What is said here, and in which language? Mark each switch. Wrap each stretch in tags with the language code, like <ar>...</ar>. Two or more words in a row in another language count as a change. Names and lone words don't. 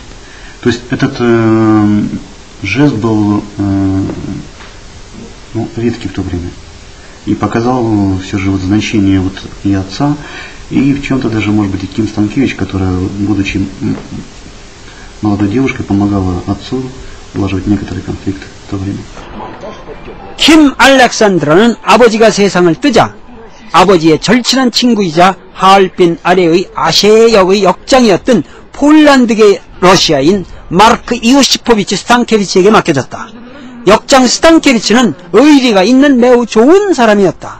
<ru>То есть этот жест был редкий в то время и показал все же вот значение вот и отца, и в чем-то даже, может быть, и Ким Станкевич, которая, будучи молодой девушкой, помогала отцу улаживать некоторые конфликты в то время.</ru> <ko>킴 알렉산드라는 아버지가 세상을 뜨자 아버지의 절친한 친구이자 하얼빈 아래의 아셰역의 역장이었던 폴란드계 러시아인 마르크 이오시포비치 스탄케비치에게 맡겨졌다. 역장 스탄케비치는 의리가 있는 매우 좋은 사람이었다.</ko>